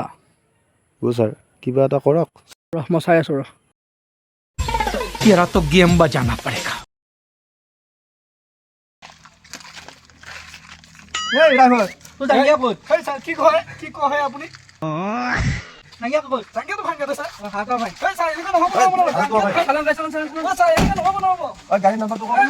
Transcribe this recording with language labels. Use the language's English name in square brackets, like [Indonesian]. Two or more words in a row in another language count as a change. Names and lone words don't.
[Assamese] ছাৰ কিবা এটা কৰক ৰহ মই চাই আছোঁ ৰহ [Hindi] तेरा तो गेम बजाना पड़ेगा। [Assamese] এই ড্ৰাইভাৰ তোৰ জাংগিয়া ক'ত হয় ছাৰ কি কয় আপুনি জাংগিয়া ক'ত জাংগিয়াটো ভাঙিছে ছাৰ হাত ভাই হয় ছাৰ এনেকৈ নহ'ব চালান চালান চালান ছাৰ এনেকৈ নহ'ব গাড়ী নাম্বাৰটো